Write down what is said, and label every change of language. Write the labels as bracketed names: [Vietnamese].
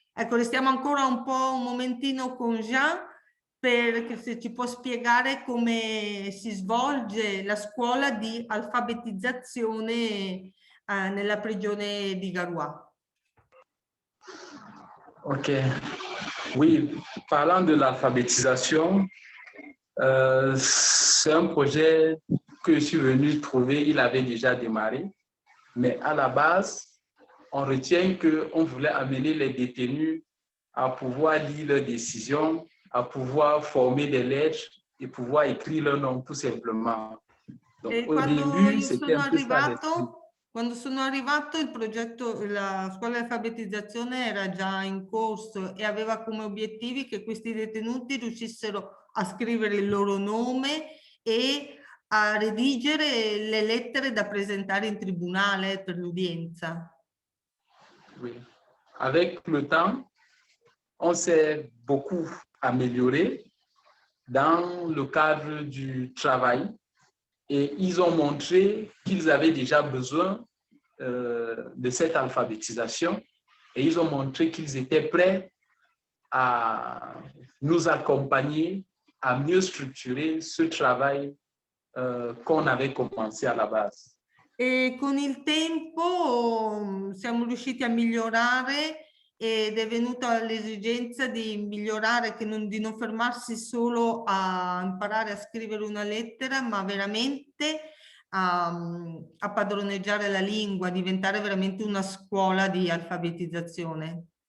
[Italian] Ecco, restiamo ancora un po' un momentino con Jean perché se ci può spiegare come si svolge la scuola di alfabetizzazione nella prigione di Garoua. Ok. [French] Oui, parlant de l'alphabétisation, c'est un projet que je suis venu trouver, il avait déjà démarré, mais à la base, on retient qu'on voulait amener les détenus à pouvoir lire leurs décisions, à pouvoir former des lettres et pouvoir écrire leur nom tout simplement. Donc, [Italian] E [French] au début, c'était un peu ça l'esprit. [Italian] quando sono arrivato, il progetto, la scuola di alfabetizzazione era già in corso e aveva come obiettivi che questi detenuti riuscissero a scrivere il loro nome e a redigere le lettere da presentare in tribunale per l'udienza. [French] Oui. Avec le temps, on s'est beaucoup amélioré dans le cadre du travail et ils ont montré qu'ils avaient déjà besoin de cette alphabétisation et ils ont montré qu'ils étaient prêts à nous accompagner à mieux structurer ce travail qu'on avait commencé à la base. [Italian] E con il tempo siamo riusciti a migliorare ed è venuta l'esigenza di migliorare, di non fermarsi solo a imparare a scrivere una lettera, ma veramente a padroneggiare la lingua, diventare veramente una scuola di alfabetizzazione.